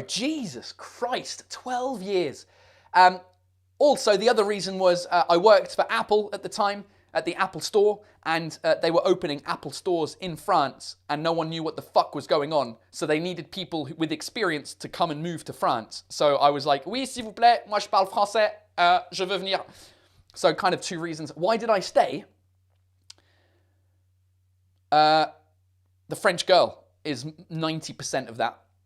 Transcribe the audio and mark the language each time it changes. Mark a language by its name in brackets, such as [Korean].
[English] Jesus Christ, 12 years. Also, the other reason was I worked for Apple at the time, at the Apple store, and they were opening Apple stores in France, and no one knew what the fuck was going on, so they needed people with experience to come and move to France. So I was like, [French] oui, s'il vous plaît, moi je parle français, je veux venir. [English] So kind of 2 reasons. Why did I stay? The French girl is 90% of that.